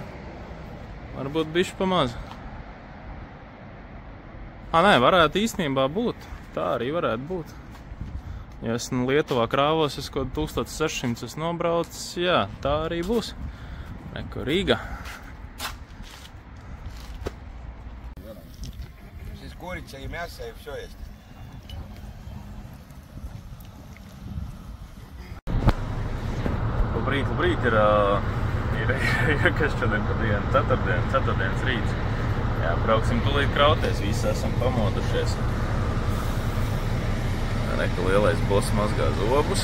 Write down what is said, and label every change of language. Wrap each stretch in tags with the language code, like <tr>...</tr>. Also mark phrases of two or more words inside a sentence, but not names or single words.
<lv>Varbūt bišķi pa maz. Nē, varētu īstenībā būt. Tā arī varētu būt. Ja es Lietuvā krāvos, es kaut 1600 esmu nobraucis, jā, tā arī būs. Reku Rīga.</lv> <ru>Siis курица и мясо, и все есть.</ru> <lv>Labrīt, ir kas šodien pa dienu, ceturtdienas rīts. Jā, brauksim tūlīt krauties, visi esam pamodušies. Reka lielais boss mazgā zobus.</lv>